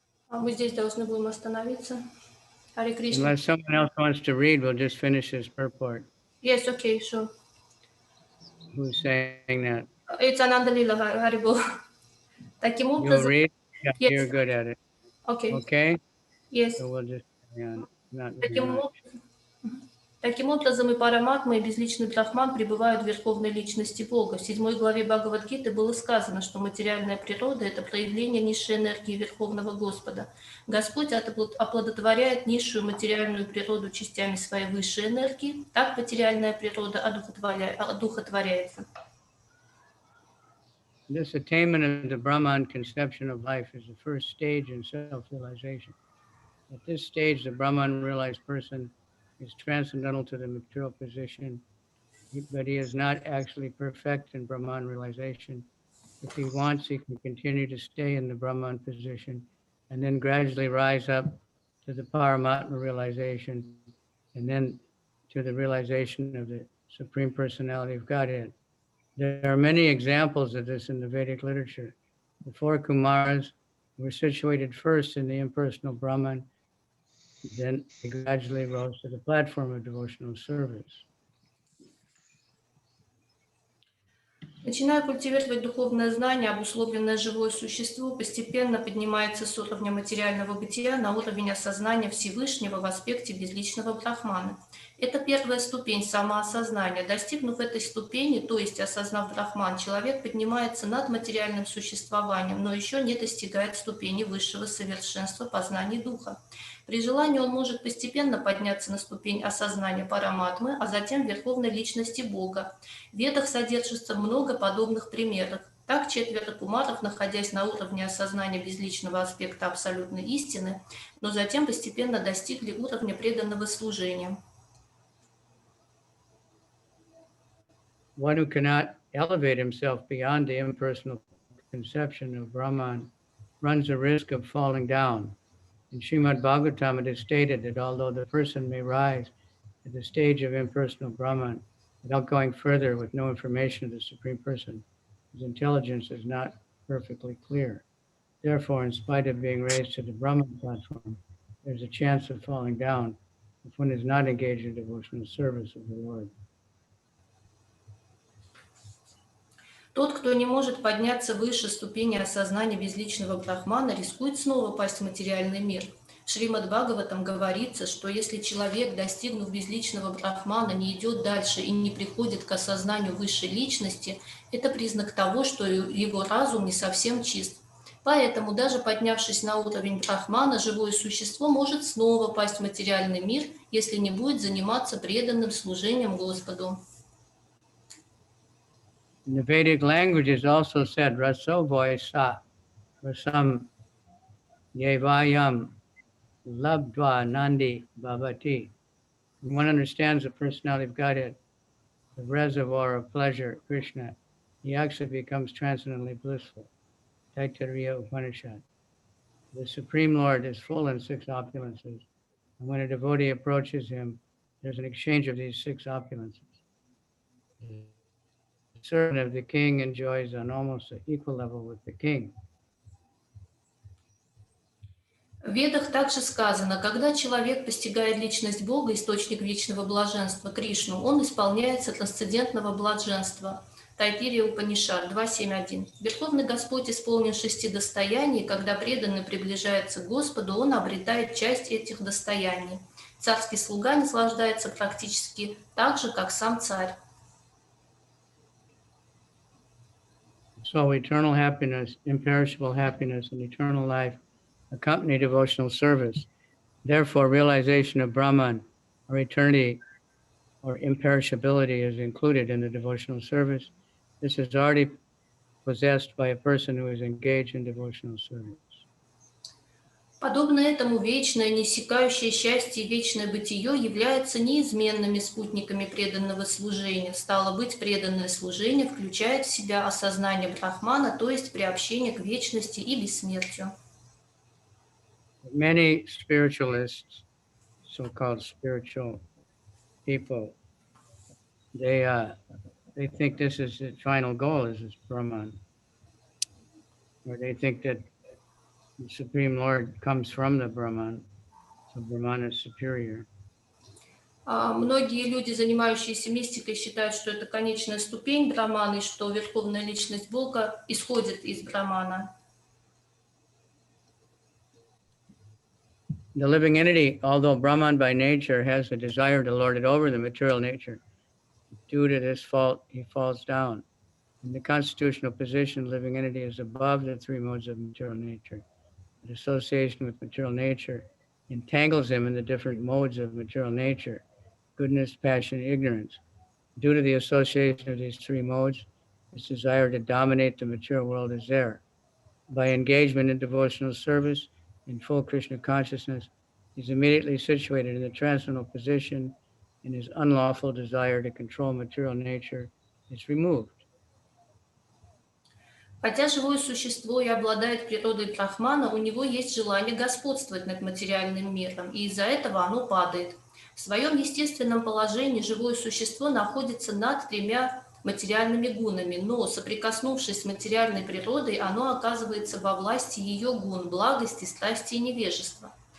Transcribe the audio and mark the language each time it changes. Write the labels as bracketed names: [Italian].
[Russian] Мы здесь должны будем остановиться. [English] Hare Krishna. Unless someone else wants to read, we'll just finish this purport. Yes, okay, sure. Who's saying that? It's Ananda Lila, Haribol. [Russian] Таким [English] You'll [Russian] образом... [English] read? Yeah, Yes. you're good at it. Okay. Okay? Yes. So we'll just carry on. Not very much. [Russian] Таким образом, и Параматма, и безличный Брахман пребывают в Верховной Личности Бога. В 7 главе Бхагавад-гиты было сказано, что материальная природа – это проявление низшей энергии Верховного Господа. Господь оплодотворяет низшую материальную природу частями своей высшей энергии, так материальная природа одухотворяется. [English] This attainment of the Brahman conception of life is the first stage in self-realization. At this stage, the Brahman realized person is transcendental to the material position, but he is not actually perfect in Brahman realization. If he wants, he can continue to stay in the Brahman position and then gradually rise up to the Paramatma realization and then to the realization of the Supreme Personality of Godhead. There are many examples of this in the Vedic literature. The 4 Kumaras were situated first in the impersonal Brahman, then they gradually rose to the platform of devotional service. [Russian] Начиная культивировать духовное знание, обусловленное живое существо постепенно поднимается с уровня материального бытия на уровень осознания Всевышнего в аспекте безличного брахмана. Это первая ступень самоосознания. Достигнув этой ступени, то есть осознав брахман, человек поднимается над материальным существованием, но еще не достигает ступени высшего совершенства познаний духа. При желании он может постепенно подняться на ступень осознания параматмы, а затем верховной личности Бога. В Ведах содержится много подобных примеров. Так 4 кумаров, находясь на уровне осознания безличного аспекта абсолютной истины, но затем постепенно достигли уровня преданного служения. [English] One who cannot elevate himself beyond the impersonal conception of Brahman runs the risk of falling down. In Srimad Bhagavatam, it is stated that although the person may rise at the stage of impersonal Brahman without going further with no information of the Supreme Person, his intelligence is not perfectly clear. Therefore, in spite of being raised to the Brahman platform, there's a chance of falling down if one is not engaged in devotional service of the Lord. [Russian] Тот, кто не может подняться выше ступени осознания безличного брахмана, рискует снова пасть в материальный мир. В Шримад Бхагаватам говорится, что если человек, достигнув безличного брахмана, не идет дальше и не приходит к осознанию высшей личности, это признак того, что его разум не совсем чист. Поэтому, даже поднявшись на уровень брахмана, живое существо может снова пасть в материальный мир, если не будет заниматься преданным служением Господу. [English] In the Vedic language is also said, [Sanskrit] Raso Voisa, Rasam Yevayam Labdva Nandi Bhavati. [English] When one understands the personality of Godhead, the reservoir of pleasure, Krishna, he actually becomes transcendently blissful. Taittiriya Upanishad. The Supreme Lord is full in 6 opulences, and when a devotee approaches him, there's an exchange of these 6 opulences. The servant of the king enjoys on almost an equal level with the king. [Russian] В Ведах также сказано, когда человек постигает личность Бога, источник вечного блаженства, Кришну, он исполняется трансцендентного блаженства. Тайтирия Упанишад 2.7.1. Верховный Господь исполнен 6 достояний, и когда преданный приближается к Господу, он обретает часть этих достояний. Царский слуга наслаждается практически так же, как сам царь. [English] So eternal happiness, imperishable happiness, and eternal life accompany devotional service. Therefore, realization of Brahman, or eternity, or imperishability is included in the devotional service. This is already possessed by a person who is engaged in devotional service. [Russian] Подобно этому, вечное, неиссякающее счастье и вечное бытие являются неизменными спутниками преданного служения. Стало быть, преданное служение включает в себя осознание Брахмана, то есть приобщение к вечности и бессмертию. [English] Many spiritualists, so-called spiritual people, they think this is the final goal, is this Brahman, or they think that the Supreme Lord comes from the Brahman, so Brahman is superior. [Russian] Многие люди, занимающиеся мистикой, считают, что это конечная ступень Брахмана, и что верховная личность Бога исходит из Брахмана. [English] The living entity, although Brahman by nature has a desire to lord it over the material nature, due to this fault, he falls down. In the constitutional position, living entity is above the 3 modes of material nature. The association with material nature entangles him in the different modes of material nature, goodness, passion, ignorance. Due to the association of these 3 modes, his desire to dominate the material world is there. By engagement in devotional service, in full Krishna consciousness, he's immediately situated in the transcendental position, and his unlawful desire to control material nature is removed. [Russian] Хотя живое существо и обладает природой Брахмана, у него есть желание господствовать над материальным миром, и из-за этого оно падает. В своем естественном положении живое существо находится над 3 материальными гунами, но, соприкоснувшись с материальной природой, оно оказывается во власти ее гун, благости, страсти и невежества.